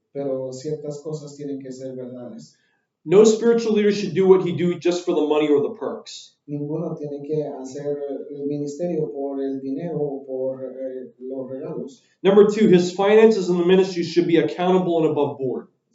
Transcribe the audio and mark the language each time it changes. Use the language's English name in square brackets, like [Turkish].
[Spanish] Pero ciertas cosas tienen que ser verdades. [English] No spiritual leader should do what he do just for the money or the perks. [Spanish] Ninguno tiene que hacer el ministerio por el dinero o por los regalos. [English] Number two, his finances in the ministry should be accountable and above board.